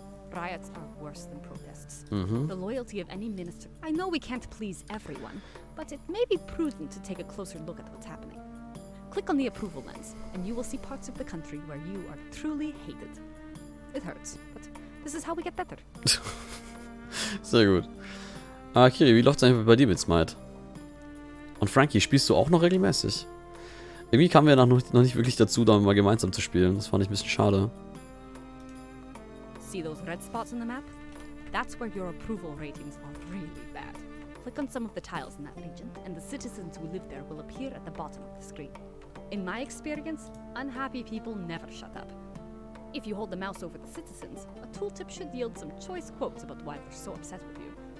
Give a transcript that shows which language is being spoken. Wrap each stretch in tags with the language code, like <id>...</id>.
<en>Riots are worse than protests. The loyalty of any minister... I know we can't please everyone, but it may be prudent to take a closer look at what's happening. Click on the approval lens, and you will see parts of the country where you are truly hated. It hurts, but this is how we get better.</en> <de>Sehr gut. Kiri, wie läuft's eigentlich bei dir mit Smite? Und Frankie, spielst du auch noch regelmäßig? Irgendwie kamen wir noch nicht wirklich dazu, da mal gemeinsam zu spielen. Das fand ich ein bisschen schade.</de> <en>See those red spots on the map? That's where your approval ratings are really bad. Click on some of the tiles in that region, and the citizens who live there will appear at the bottom of the screen. In my experience, unhappy people never shut up. If you hold the mouse over the citizens, a tooltip should yield some choice quotes about why they're so upset with you.</en>